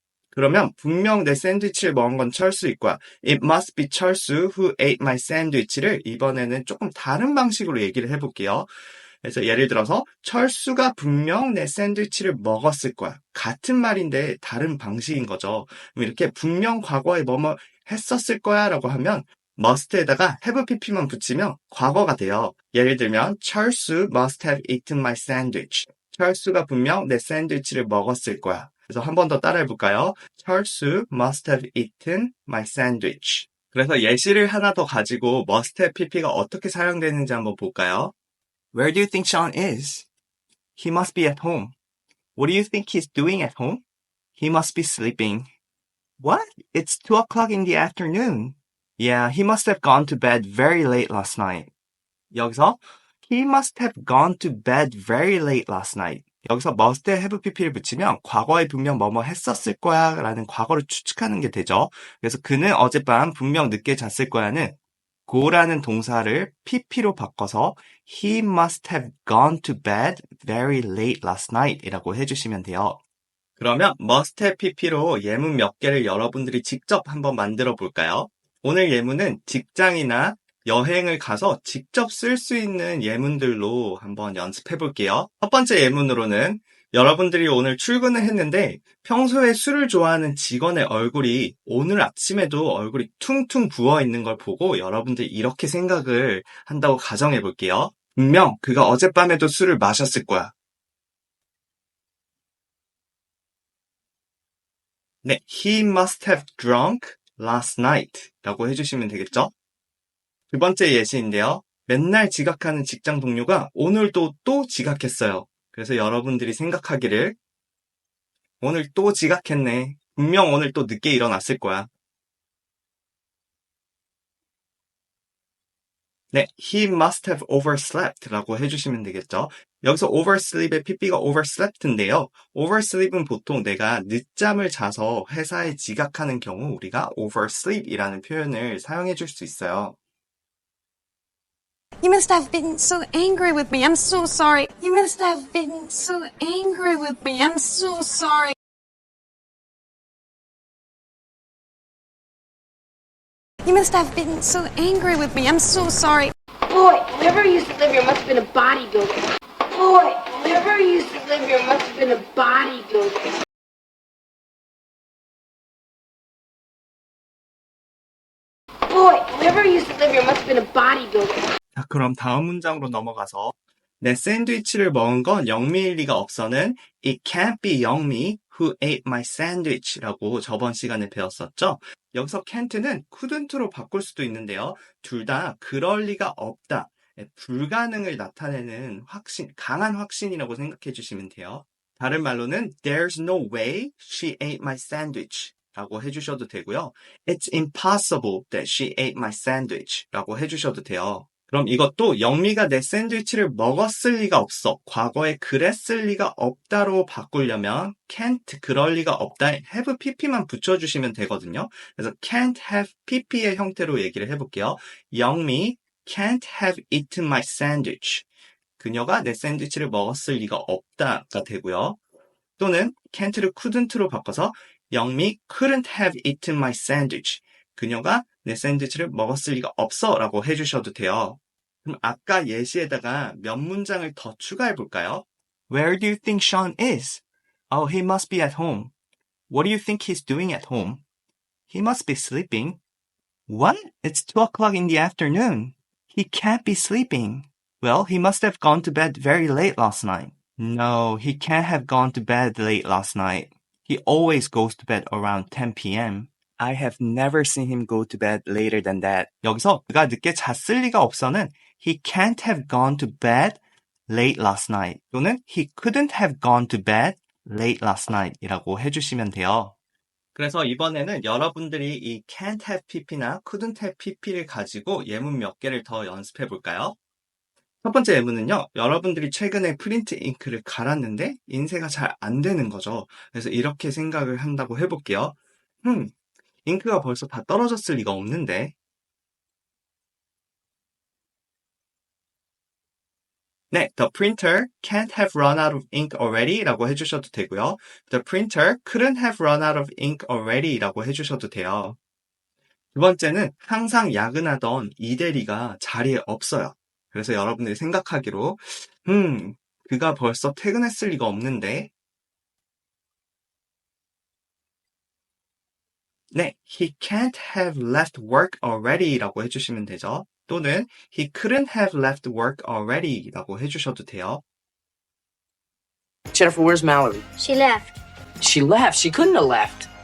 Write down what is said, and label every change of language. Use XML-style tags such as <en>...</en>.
<ko>그러면 분명 내 샌드위치를 먹은 건 철수일 거야.</ko> <en>It must be 철수 who ate my sandwich</en> <ko>를 이번에는 조금 다른 방식으로 얘기를 해볼게요. 그래서 예를 들어서 철수가 분명 내 샌드위치를 먹었을 거야. 같은 말인데 다른 방식인 거죠. 이렇게 분명 과거에 뭐뭐 했었을 거야 라고 하면 must에다가 have pp만 붙이면 과거가 돼요. 예를 들면</ko> <en>철수 must have eaten my sandwich.</en> <ko>철수가 분명 내 샌드위치를 먹었을 거야. 그래서 한 번 더 따라해볼까요?</ko> <en>철수 must have eaten my sandwich.</en> <ko>그래서 예시를 하나 더 가지고 must have pp가 어떻게 사용되는지 한번 볼까요?</ko> <en>Where do you think Sean is? He must be at home. What do you think he's doing at home? He must be sleeping. What? It's 2 o'clock in the afternoon. Yeah, he must have gone to bed very late last night. 여기서 he must have gone to bed very late last night.</en> <ko>여기서 must에 have pp를 붙이면 과거에 분명 뭐뭐 했었을 거야 라는 과거를 추측하는 게 되죠. 그래서 그는 어젯밤 분명 늦게 잤을 거야는 go라는 동사를 pp로 바꿔서</ko> <en>he must have gone to bed very late last night</en> <ko>이라고 해주시면 돼요. 그러면 must have pp로 예문 몇 개를 여러분들이 직접 한번 만들어 볼까요? 오늘 예문은 직장이나 여행을 가서 직접 쓸 수 있는 예문들로 한번 연습해 볼게요. 첫 번째 예문으로는 여러분들이 오늘 출근을 했는데 평소에 술을 좋아하는 직원의 얼굴이 오늘 아침에도 얼굴이 퉁퉁 부어 있는 걸 보고 여러분들이 이렇게 생각을 한다고 가정해 볼게요. 분명 그가 어젯밤에도 술을 마셨을 거야.</ko> <en>네, he must have drunk last night</en> <ko>라고 해주시면 되겠죠? 두 번째 예시인데요. 맨날 지각하는 직장 동료가 오늘도 또 지각했어요. 그래서 여러분들이 생각하기를 오늘 또 지각했네. 분명 오늘 또 늦게 일어났을 거야. 네,</ko> <en>he must have overslept</en> <ko>라고 해주시면 되겠죠. 여기서 oversleep의 pp가 overslept인데요. oversleep은 보통 내가 늦잠을 자서 회사에 지각하는 경우 우리가 oversleep이라는 표현을 사용해 줄 수 있어요.</ko> <en>You must have been so angry with me. I'm so sorry. You must have been so angry with me. I'm so sorry. You must have been so angry with me. I'm so sorry. Boy, whoever used to live here must have been a bodybuilder. Boy, whoever used to live here must have been a bodybuilder. Boy, whoever used to live here must have been a bodybuilder.</en> <ko>자, 그럼 다음 문장으로 넘어가서 내 샌드위치를 먹은 건 영미일 리가 없어는</ko> <en>It can't be 영미 who ate my sandwich</en> <ko>라고 저번 시간에 배웠었죠. 여기서 can't는 couldn't로 바꿀 수도 있는데요. 둘 다 그럴 리가 없다. 불가능을 나타내는 확신, 강한 확신이라고 생각해 주시면 돼요.</ko> <en>다른 말로는 There's no way she ate my sandwich</en> <ko>라고 해주셔도 되고요.</ko> <en>It's impossible that she ate my sandwich</en> <ko>라고 해주셔도 돼요. 그럼 이것도 영미가 내 샌드위치를 먹었을 리가 없어. 과거에 그랬을 리가 없다로 바꾸려면 can't 그럴 리가 없다 have pp만 붙여주시면 되거든요.</ko> <en>그래서 can't have pp의</en> <ko>형태로 얘기를 해볼게요.</ko> <en>영미 can't have eaten my sandwich.</en> <ko>그녀가 내 샌드위치를 먹었을 리가 없다가 되고요.</ko> <en>또는 can't를 couldn't로 바꿔서 영미 couldn't have eaten my sandwich.</en> <ko>그녀가 내 샌드위치를 먹었을 리가 없어 라고 해주셔도 돼요. 그럼 아까 예시에다가 몇 문장을 더 추가해 볼까요?</ko> <en>Where do you think Sean is? Oh, he must be at home. What do you think he's doing at home? He must be sleeping. What? It's 2 o'clock in the afternoon. He can't be sleeping. Well, he must have gone to bed very late last night. No, he can't have gone to bed late last night. He always goes to bed around 10 p.m. I have never seen him go to bed later than that.</en> <ko>여기서 그가 늦게 잤을 리가 없어는</ko> <en>he can't have gone to bed late last night 또는 he couldn't have gone to bed late last night</en> <ko>이라고 해주시면 돼요. 그래서 이번에는 여러분들이 이 can't have pp나 couldn't have pp를 가지고 예문 몇 개를 더 연습해 볼까요? 첫 번째 예문은요, 여러분들이 최근에 프린트 잉크를 갈았는데 인쇄가 잘 안 되는 거죠. 그래서 이렇게 생각을 한다고 해볼게요. 잉크가 벌써 다 떨어졌을 리가 없는데.</ko> <en>네, the printer can't have run out of ink already</en> <ko>라고 해주셔도 되고요.</ko> <en>The printer couldn't have run out of ink already</en> <ko>라고 해주셔도 돼요. 두 번째는 항상 야근하던 이대리가 자리에 없어요. 그래서 여러분들이 생각하기로 그가 벌써 퇴근했을 리가 없는데.</ko> <en>네, he can't have left work already</en> <ko>라고 해주시면 되죠.</ko> <en>또는 he couldn't have left work already</en> <ko>라고 해주셔도 돼요.</ko> <en>Jennifer, where's Mallory? She left. She left. She couldn't have left.</en>